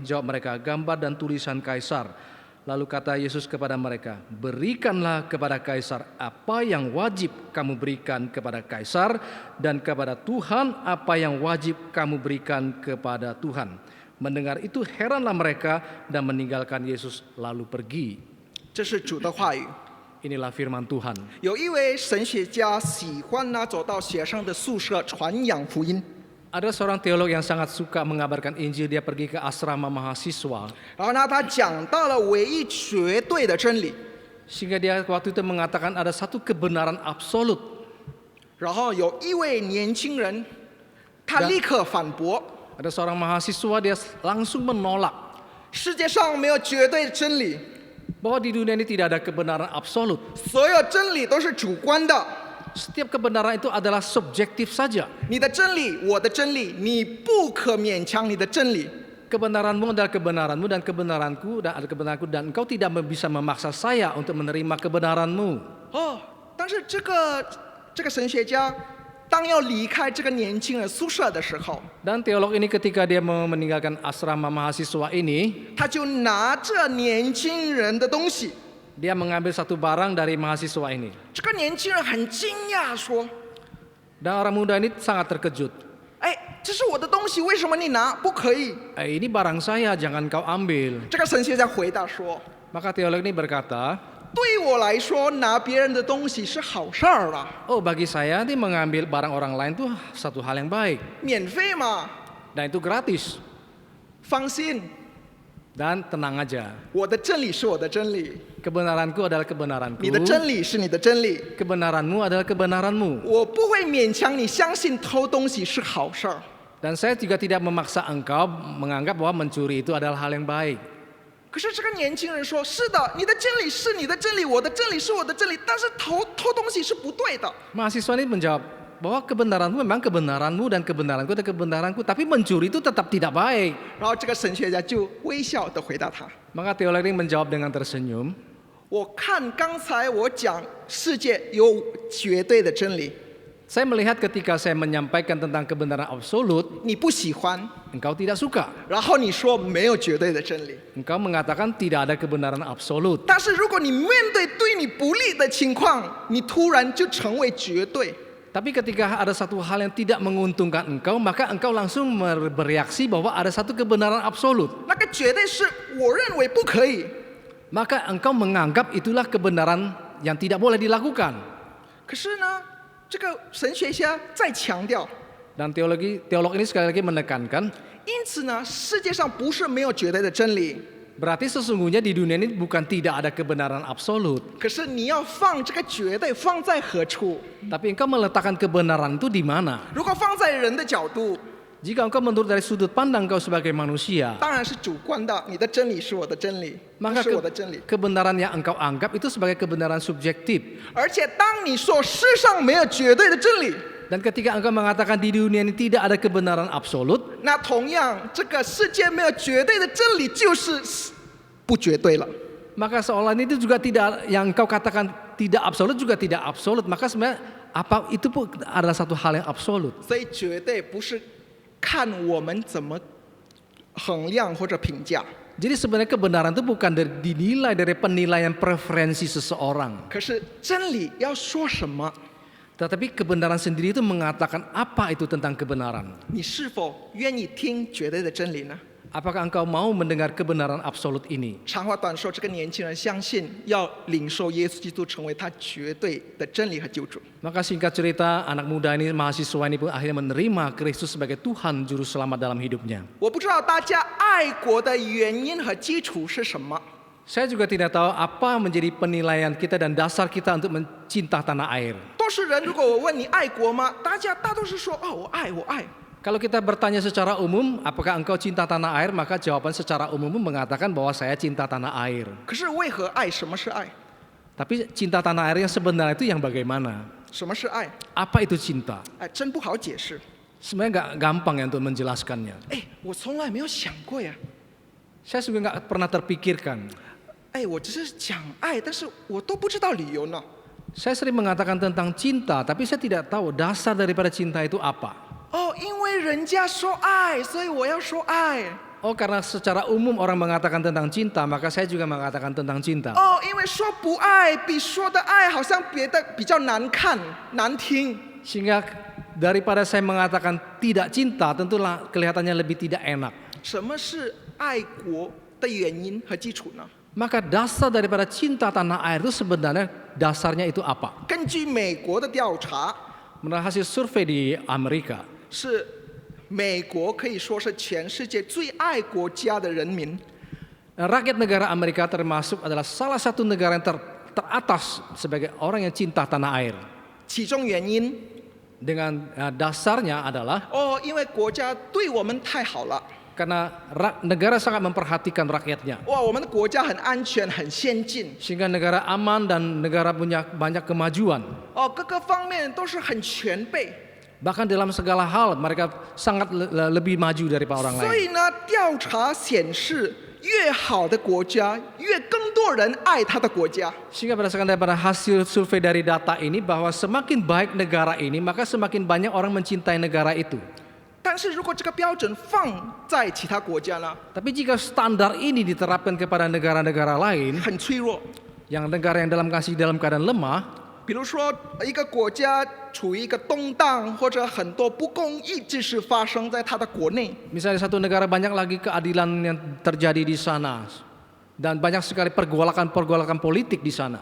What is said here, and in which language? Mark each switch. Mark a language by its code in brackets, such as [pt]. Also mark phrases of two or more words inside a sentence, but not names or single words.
[id] Jawab mereka, "Gambar dan tulisan Kaisar." Lalu kata Yesus kepada mereka, "Berikanlah kepada Kaisar apa yang wajib kamu berikan kepada Kaisar, dan kepada Tuhan apa yang wajib kamu berikan kepada Tuhan." Mendengar itu heranlah mereka dan meninggalkan Yesus lalu pergi. [zh] 这是主的话语。 [id] Inilah firman Tuhan. [zh] 有一位神学家喜欢走到学生的宿舍传扬福音， [id] Ada seorang teolog yang sangat suka mengabarkan Injil. Dia pergi ke asrama mahasiswa, [zh] 然后呢，他讲到了唯一绝对的真理， [id] sehingga dia waktu itu mengatakan ada satu kebenaran absolut. [zh] 然后有一位年轻人，他立刻反驳： [id] Ada seorang mahasiswa, dia langsung menolak [zh] 世界上没有绝对的真理， [id] bahwa di dunia ini tidak ada kebenaran absolut. [zh] 所有真理都是主观的。 [id] Setiap kebenaran itu adalah subjektif saja. [zh] 你的真理，我的真理，你不可勉强你的真理。 [id] Kebenaranmu adalah kebenaranmu dan kebenaranku dan ada kebenaranku, dan engkau tidak bisa memaksa saya untuk menerima kebenaranmu. [zh] 哦，但是这个神学家，当要离开这个年轻人宿舍的时候， [id] Dan teolog ini ketika dia mau meninggalkan asrama mahasiswa ini, [zh] 他就拿着年轻人的东西。 [id] dia mengambil satu barang dari mahasiswa ini. [zh] 这个年轻人很惊讶，说 [id] Dan orang muda ini sangat terkejut. ：“ [zh] 哎，这是我的东西，为什么你拿？不可以。 [id] Ini barang saya, jangan kau ambil. ” [zh] 这个神学家回答说 [id] Maka teolog ini berkata, ：“ [zh] 对我来说，拿别人的东西是好事儿了， [id] "Oh, bagi saya ini mengambil barang orang lain itu satu hal yang baik. [zh] 免费嘛， [id] Dan itu gratis. [zh] 放心， [id] Dan tenang aja. [zh] 我的真理是我的真理， [id] Kebenaranku adalah kebenaranku. [zh] 你的真理是你的真理。 [id] Kebenaranmu adalah kebenaranmu. [zh] 我不会勉强你相信偷东西是好事儿。 [id] Dan saya juga tidak memaksa engkau menganggap bahwa mencuri itu adalah hal yang baik." [zh] 可是这个年轻人说：“是的，你的真理是你的真理，我的真理是我的真理，但是偷东西是不对的。 [id] Mahasiswa ini menjawab bahwa kebenaranmu memang kebenaranmu dan kebenaranku adalah kebenaranku, tapi mencuri itu tetap tidak baik. ” [zh] 然后这个神学家就微笑地回答他 [id] Maka teolog ini menjawab dengan tersenyum, [zh] 我看刚才我讲世界有绝对的真理， [id] "Saya melihat ketika saya menyampaikan tentang kebenaran absolut, [zh] 你不喜欢， [id] engkau tidak suka. [zh] 然后你说没有绝对的真理。 [id] Engkau mengatakan tidak ada kebenaran absolut. [zh] 但是如果你面对对你不利的情况，你突然就成为绝对。 [id] Tapi ketika ada satu hal yang tidak menguntungkan engkau, maka engkau langsung bereaksi bahwa ada satu kebenaran absolut. [zh] 那个绝对是我认为不可以， [id] Maka engkau menganggap itulah kebenaran yang tidak boleh dilakukan. [zh] 可是呢，这个神学家再强调， [id] Dan teolog ini sekali lagi menekankan, [zh] 因此呢，世界上不是没有绝对的真理， [id] berarti sesungguhnya di dunia ini bukan tidak ada kebenaran absolut. [zh] 可是你要放这个绝对放在何处？ [id] Tapi engkau meletakkan kebenaran itu di mana? [zh] 如果放在人的角度， [id] Jika engkau menurut dari sudut pandang engkau sebagai manusia, [zh] 当然是主观的，你的真理是我的真理，不 [id] maka [zh] 是我的真理。 [id] kebenaran yang engkau anggap itu sebagai kebenaran subjektif. [zh] 而且当你说世上没有绝对的真理， [id] Dan ketika engkau mengatakan di dunia ini tidak ada kebenaran absolut, [zh] 那同样这个世界没有绝对的真理就是不绝对了。 [id] maka seolah itu juga tidak, yang engkau katakan tidak absolut juga tidak absolut. Maka sebenarnya apa itu pun adalah satu hal yang absolut. [zh] 所以绝对不是看我们怎么衡量或者评价， [id] Jadi sebenarnya kebenaran itu bukan dinilai dari penilaian preferensi seseorang. [zh] 可是真理要说什么， [id] Tetapi kebenaran sendiri itu mengatakan apa itu tentang kebenaran. [zh] 你是否愿意听绝对的真理呢？ [id] Apakah engkau mau mendengar kebenaran absolut ini? [zh] 长话短说，这个年轻人相信要领受耶稣基督成为他绝对的真理和救主。 [id] Maka singkat cerita, anak muda ini, mahasiswa ini pun akhirnya menerima Kristus sebagai Tuhan Juru Selamat dalam hidupnya. [zh] 我不知道大家爱国的原因和基础是什么， [id] Saya juga tidak tahu apa menjadi penilaian kita dan dasar kita untuk mencinta tanah air. [zh] 多数人如果我问你爱国吗？大多数说哦，我爱，我爱。 [id] Kalau kita bertanya secara umum, apakah engkau cinta tanah air? Maka jawaban secara umum mengatakan bahwa saya cinta tanah air. [zh] 可是为何爱？什么是爱？ [id] Tapi cinta tanah air yang sebenarnya itu yang bagaimana? [zh] 什么是爱？ [id] Apa itu cinta? [zh] 哎，真不好解释。 [id] Sebenarnya nggak gampang ya untuk menjelaskannya. [zh] 哎，我从来没有想过呀。 [id] Saya juga nggak pernah terpikirkan. [zh] 哎，我只是讲爱，但是我都不知道理由呢。 [id] Saya sering mengatakan tentang cinta, tapi saya tidak tahu dasar daripada cinta itu apa. [zh] 哦，因为人家说爱，所以我要说爱。 [id] Oh, karena secara umum orang mengatakan tentang cinta, maka saya juga mengatakan tentang cinta. [zh] 哦，因为说不爱比说的爱好像别的比较难看、难听。 [id] Sehingga daripada saya mengatakan tidak cinta, tentulah kelihatannya lebih tidak enak. [zh] 什么是爱国的原因和基础呢？ [id] Maka dasar daripada cinta tanah air itu sebenarnya dasarnya itu apa? [zh] 根据美国的调查， [id] Menurut hasil survei di Amerika, [zh] 是美国可以说是全世界最爱国家的人民。 [id] rakyat negara Amerika termasuk adalah salah satu negara yang teratas sebagai orang yang cinta tanah air. [zh] 其中原因， [id] Dengan dasarnya adalah [zh] 哦，因为国家对我们太好了， [id] karena negara sangat memperhatikan rakyatnya. [zh] 哇，我们的国家很安全、很先进， [id] Sehingga negara aman dan negara punya banyak kemajuan. [zh] 哦，各个方面都是很全备。 [id] Bahkan dalam segala hal mereka sangat lebih maju daripada orang [zh] 所 [id] lain. [zh] 以呢，调查显示，越好的国家，越更多人爱他的国家。 [id] Sehingga berdasarkan daripada hasil survei dari data ini bahwa semakin baik negara ini, maka semakin banyak orang mencintai negara itu. [zh] 但是如果这个标准放在其他国家呢， [id] Tapi jika standar ini diterapkan kepada negara-negara lain, [zh] 很脆弱。 [id] yang negara yang dalam keadaan lemah, [zh] 比如说，一个国家处于一个动荡，或者很多不公义之事发生在它的国内， [id] misalnya satu negara banyak lagi keadilan yang terjadi di sana dan banyak sekali pergolakan politik di sana.